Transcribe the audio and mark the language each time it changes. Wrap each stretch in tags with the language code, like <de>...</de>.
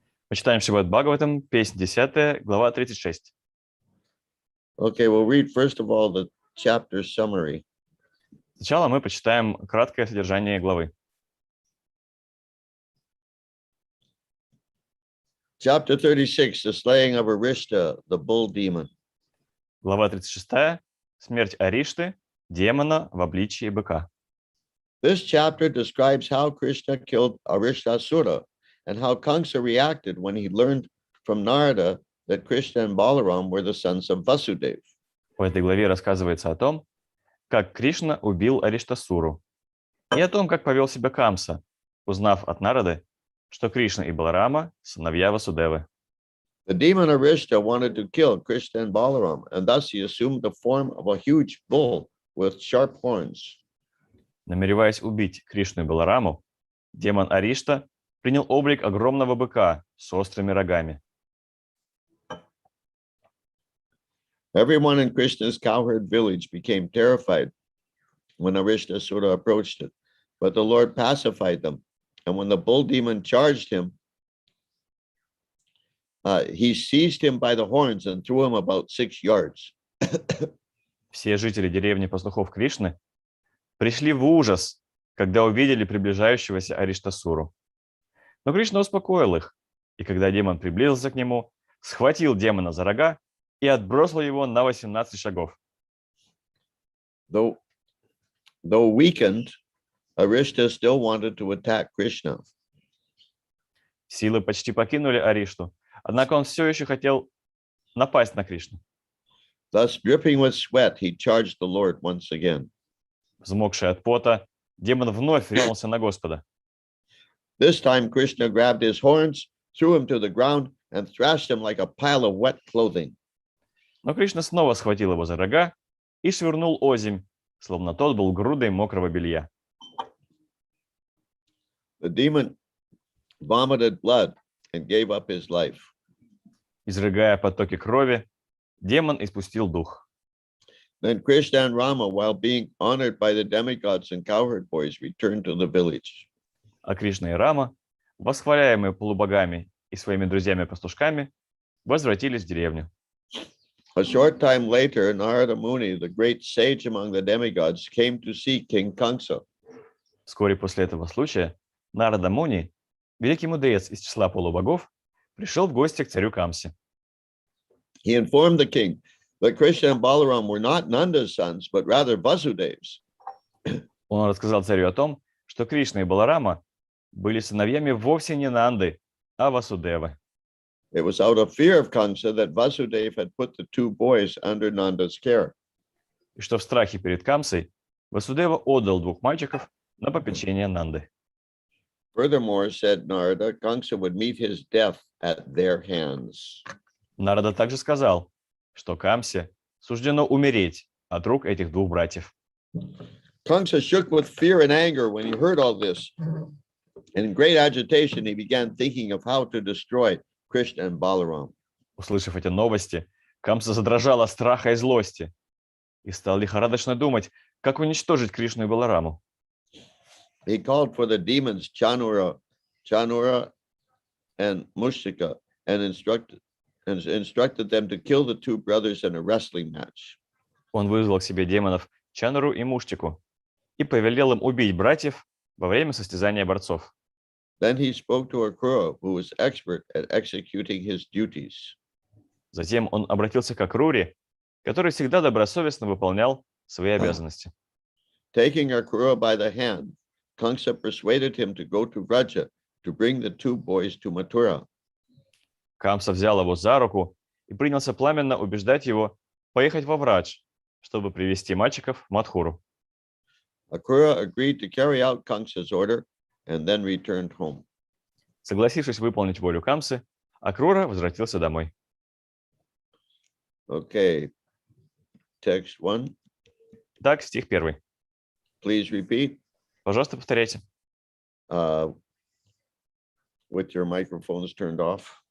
<ru>Мы читаем Шримад Бхагаватам, песнь 10, глава 36.</ru> <en>Okay, we'll read first of all the chapter summary.</en> <ru>Сначала мы почитаем краткое содержание главы.</ru> <en>Chapter 36, the slaying of Arishta, the bull demon.</en> <ru>Глава 36. Смерть Аришты, демона в обличии быка.</ru> <en>This chapter describes how Krishna killed Arishtasura and how Kamsa reacted when he learned from Narada that Krishna and Balaram were the sons of Vasudeva.</en> <ru>В этой главе рассказывается о том, как Кришна убил Ариштасуру, и о том, как повел себя Камса, узнав от Нарады, что Кришна и Баларама – сыновья Васудевы.</ru> <en>The demon Arishta wanted to kill Krishna and Balaram, and thus he assumed the form of a huge bull with sharp horns.</en> <ru>Намереваясь убить Кришну и Балараму, демон Аришта принял облик огромного быка с острыми рогами.</ru> <en>Everyone in Krishna's cowherd village became terrified when Arishtasura approached it, but the Lord pacified them. And when the bull demon charged him, he seized him by the horns and threw him about 6 yards.</en> <ru>Все жители деревни пастухов Кришны пришли в ужас, когда увидели приближающегося Ариштасуру. Но Кришна успокоил их, и когда демон приблизился к нему, схватил демона за рога и отбросил его на 18 шагов.</ru> <en>Though weakened, Arishta still wanted to attack Krishna.</en> <ru>Силы почти покинули Аришту, однако он все еще хотел напасть на Кришну.</ru> <en>Thus, dripping with sweat, he charged the Lord once again.</en> <ru>Взмокший от пота, демон вновь ринулся на Господа.</ru> <en>This time, Krishna grabbed his horns, threw him to the ground, and thrashed him like a pile of wet clothing.</en> <ru>Но Кришна снова схватил его за рога и швырнул озимь, словно тот был грудой мокрого белья.</ru> <en>The demon vomited blood and gave up his life.</en> <ru>Изрыгая потоки крови, демон испустил дух.</ru> <en>Then Krishna and Rama, while being honored by the demigods and cowherd boys, returned to the village.</en> <ru>А Кришна и Рама, восхваляемые полубогами и своими друзьями-пастушками, возвратились в деревню.</ru> <en>A short time later, Narada Muni, the great sage among the demigods, came to see King Kamsa.</en> <ru>Вскоре после этого случая Нарада Муни, великий мудрец из числа полубогов, пришел в гости к царю Камсе.</ru> <en>He informed the king that Krishna and Balaram were not Nanda's sons, but rather Vasudev's.</en> <ru>Он рассказал царю о том, что Кришна и Баларама были сыновьями вовсе не Нанды, а Васудевы.</ru> <en>It was out of fear of Kamsa that Vasudeva had put the 2 boys under Nanda's care.</en> <ru>И что в страхе перед Камсой Васудева отдал 2 мальчиков на попечение Нанды.</ru> <en>Furthermore, said Narada, Kamsa would meet his death at their hands.</en> <ru>Нарада также сказал, что Камсе суждено умереть от рук этих двух братьев.</ru> <en>Kamsa shook with fear and anger when he heard all this. And in great agitation, he began thinking of how to destroy Krishna and Balaram.</en> <ru>Услышав эти новости, Камса задрожал от страха и злости и стал лихорадочно думать, как уничтожить Кришну и Балараму.</ru> <en>He called for the demons Chanura and Mushika and instructed them to kill the two brothers in a wrestling match.</en> <ru>Он вызвал к себе демонов Чануру и Муштику и повелел им убить братьев во время состязания борцов.</ru> <en>Then he spoke to Akrura, who was expert at executing his duties.</en> <ru>Затем он обратился к Акруре, который всегда добросовестно выполнял свои обязанности.</ru> <en>Taking Akrura by the hand, Kamsa persuaded him to go to Vraja to bring the two boys to Mathura.</en> <ru>Камса взял его за руку и принялся пламенно убеждать его поехать во Врадж, чтобы привести мальчиков в Мадхуру.</ru> <en>Akrura agreed to carry out Kamsa's order and then returned home.</en> <ru>Согласившись выполнить волю Камсы, Акрура возвратился домой.</ru> <en>Okay, text 1.</en> <ru>Так, стих 1.</ru> <en>Please repeat</en> <ru>Пожалуйста, повторяйте.</ru> <en>with your microphones turned off.</en>